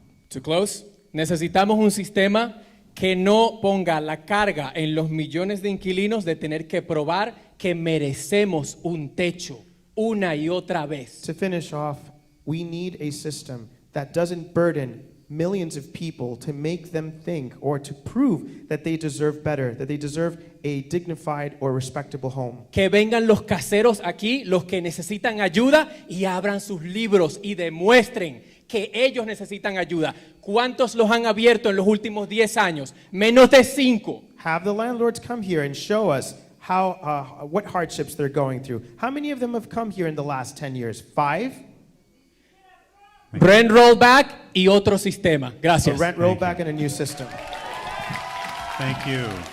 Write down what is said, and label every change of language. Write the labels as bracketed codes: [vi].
[en] To close, [es] necesitamos un sistema que no ponga la carga en los millones de inquilinos de tener que probar que merecemos un techo una y otra vez. [en] To finish off, we need a system that doesn't burden millions of people to make them think or to prove that they deserve better, that they deserve a dignified or respectable home. [es] Que vengan los caseros aquí, los que necesitan ayuda, y abran sus libros y demuestren que ellos necesitan ayuda. ¿Cuántos los han abierto en los últimos 10 años? Menos de 5. [en] Have the landlords come here and show us what hardships they're going through. How many of them have come here in the last 10 years? 5? [es] Rent rollback y otro sistema. Gracias. [en] A rent rollback and a new system. Thank you.